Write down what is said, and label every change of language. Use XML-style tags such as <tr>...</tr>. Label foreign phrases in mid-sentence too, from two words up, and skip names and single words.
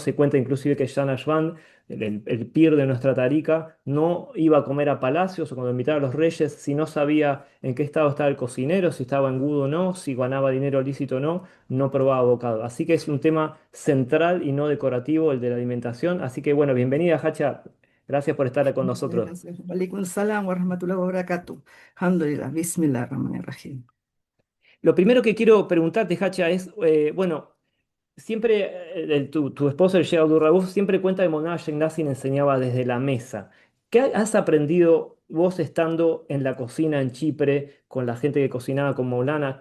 <es>Se cuenta inclusive que Jan Ashband, el pir de nuestra tarica, no iba a comer a palacios o cuando invitaba a los reyes si no sabía en qué estado estaba el cocinero, si estaba en gudo o no, si ganaba dinero lícito o no, no probaba bocado. Así que es un tema central y no decorativo el de la alimentación. Así que bueno, bienvenida, Hacha. Gracias por estar con nosotros. Gracias.</es> <ar>عليكم السلام ورحمة الله وبركاته. الحمد لله، بسم الله الرحمن الرحيم.</ar> <es>Lo primero que quiero preguntarte, Hacha, es, bueno, siempre, tu esposo, el Sheikh Abdul Rauf, siempre cuenta que Monada Sheikh Nassim enseñaba desde la mesa. ¿Qué has aprendido vos estando en la cocina en Chipre, con la gente que cocinaba con Maulana?</es>